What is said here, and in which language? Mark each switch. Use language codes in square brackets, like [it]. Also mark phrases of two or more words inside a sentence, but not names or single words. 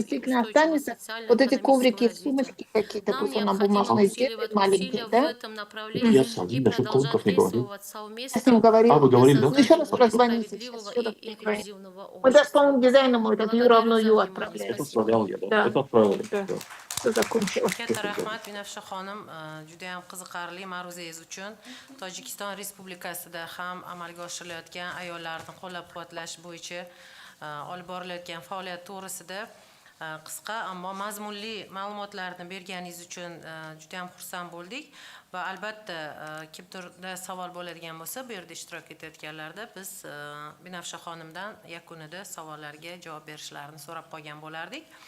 [ru] действительно останется вот эти коврики, сумочки какие-то, пусть она бумажная сделает, маленькие, в да? этом направлении и продолжать действовать совместно. Я с ним говорила. А вы говорили, да? Ну, еще раз более позвоните. справедливого Сейчас, и инклюзивного мы даже, общества. по-моему, дизайном этот Ю равно Ю Благодарю за отправляем. Это отправлял я, да. Да. Это отправил я. Да. Да. Все закончилось. [uz] Katta rahmat Binafsha xonim, juda ham qiziqarli ma'ruzangiz uchun. Tojikiston Respublikasida ham amalga oshirilayotgan ayollarni qo'llab-quvvatlash bo'yicha olib borilayotgan faoliyat to'g'risida qisqa ammo mazmunli ma'lumotlarni berganingiz uchun juda ham xursand bo'ldik va albatta kimdirda savol bo'ladigan bo'lsa bu yerda ishtirok etayotganlarda biz Binafsha xonimdan yakunida savollarga javob berishlarini so'rab qolgan bo'lardik.